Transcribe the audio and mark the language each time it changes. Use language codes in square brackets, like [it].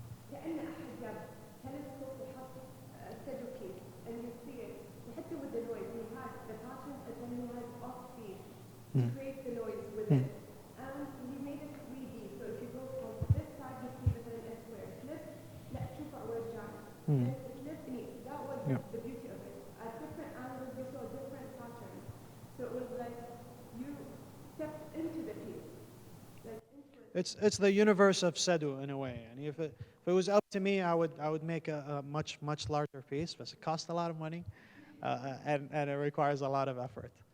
[ar] كأن أحد جاب [en] telescope [ar] وحط [en] Sedu piece, and you see it. [ar] حتى [en] with the noise, he has the pattern, and then he has off piece to create the noise with it. And he made it 3D, so if you go from this side, you see [ar] مثلا [en] a square. Flip, [ar] لا شوف أول جانب. [en] And flip, that was the beauty of it. At different angles, you saw different patterns. So it was like you stepped into the piece. It's the universe of Sedu in a way, and if it was up to me, I would make a much larger piece, but it costs a lot of money, and it requires a lot of effort.